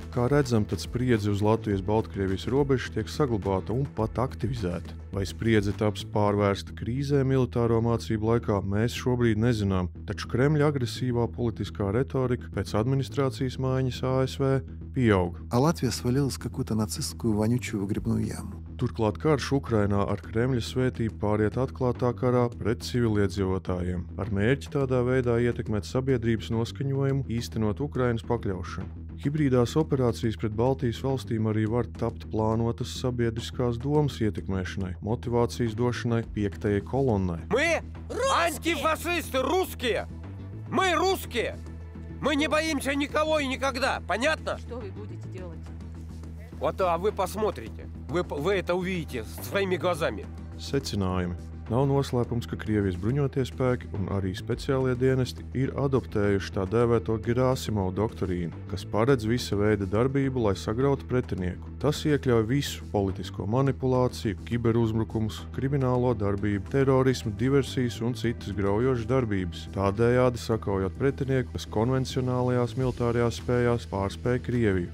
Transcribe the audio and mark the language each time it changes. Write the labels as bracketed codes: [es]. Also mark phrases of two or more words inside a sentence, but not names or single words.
[lv] Kā redzam, tad spriedze uz Latvijas-Baltkrievijas robežas tiek saglabāta un pat aktivizēta. Vai spriedze taps pārvērsta krīzē militāro mācību laikā, mēs šobrīd nezinām, taču Kremļa agresīvā politiskā retorika pēc administrācijas maiņas ASV pieaug. [ru] А Латвия свалилась в какую-то нацистскую вонючую выгребную яму. [lv] Turklāt karš Ukrainā ar Kremļa svētību pāriet atklātā karā pret civiliedzīvotājiem, ar mērķi tādā veidā ietekmēt sabiedrības noskaņojumu, īstenot Ukrainas pakļaušanu. Hibrīdās operācijas pret Baltijas valstīm arī var tapt plānotas sabiedriskās domas ietekmēšanai, motivācijas došanai piektajai kolonnai. [ru] Мы антифашисты, русские! Мы русские! Мы не боимся никого и никогда, понятно? Что вы будете делать? Вот, а вы посмотрите. Вы это увидите своими глазами. [lv] Secinājumi. Nav noslēpums, ka Krievijas bruņotie spēki un arī speciālie dienesti ir adoptējuši tā dēvēto Gerasimovu doktrīnu, kas paredz visa veida darbību, lai sagrautu pretinieku. Tas iekļauj visu politisko manipulāciju, kiberuzbrukumus, kriminālo darbību, terorismu, diversijas un citas graujošas darbības, tādējādi sakaujot pretinieku, kas konvencionālajās militārajās spējās pārspēja Krieviju.